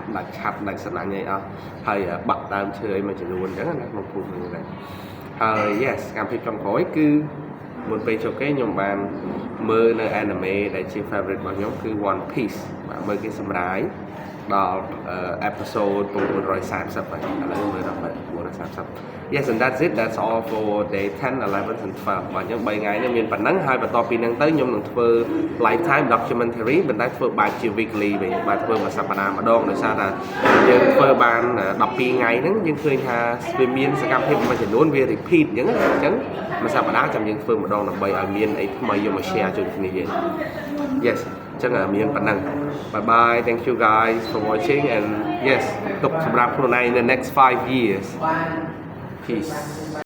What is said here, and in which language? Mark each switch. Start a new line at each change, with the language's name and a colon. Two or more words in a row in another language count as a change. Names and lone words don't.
Khmer: ដាច់សំណាញ់អីអស់ហើយបាក់ដើមឈើអីមួយចំនួនអញ្ចឹងណាក្នុងភូមិហ្នឹងដែរហើយ yes កម្មវិធីចុងក្រោយគឺមុនពេលចូលគេខ្ញុំបានមើលនៅ anime ដែលជា favorite របស់ខ្ញុំគឺ One Piece បាទមើលគេសម្រាយដល់ episode 930ហើយឥឡូវមើលដល់930
English: Yes and that's all for day 10 11 and 12
Khmer: បាទ ខ្ញុំ3ថ្ងៃនេះមានប៉ុណ្ណឹងហើយបន្ទាប់ពីហ្នឹងទៅខ្ញុំនឹងធ្វើ
English: lifetime documentary
Khmer: បន្តែធ្វើបែបជា weekly វិញបាទធ្វើមួយសប្តាហ៍ម្ដងដោយសារថាយើងធ្វើបាន12ថ្ងៃហ្នឹងយើងឃើញថាវាមានសកម្មភាពមួយចំនួនវា repeat អញ្ចឹងមួយសប្តាហ៍ចាំយើងធ្វើម្ដងដើម្បីឲ្យមានអីថ្មីយកមក share ជូនគ្នាយើង Yes ចឹងមានប៉ុណ្ណឹង
English: Bye bye thank you guys for watching and yes
Khmer: ទុកសម្រាប់ខ្លួនឯង
English: in the next 5 years Peace